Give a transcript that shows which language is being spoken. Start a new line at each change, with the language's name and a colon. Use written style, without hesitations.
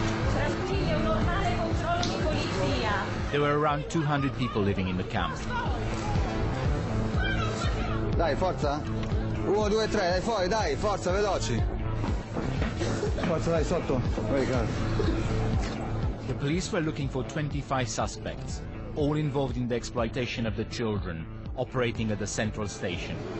Italian: Tranquilli, un normale controllo di polizia.
English: There were around 200 people living in the camp.
Italian: Dai, forza. 1, 2, 3, dai fuori, dai, forza, veloci. Forza, dai, sotto.
English: The police were looking for 25 suspects, all involved in the exploitation of the children, operating at the central station.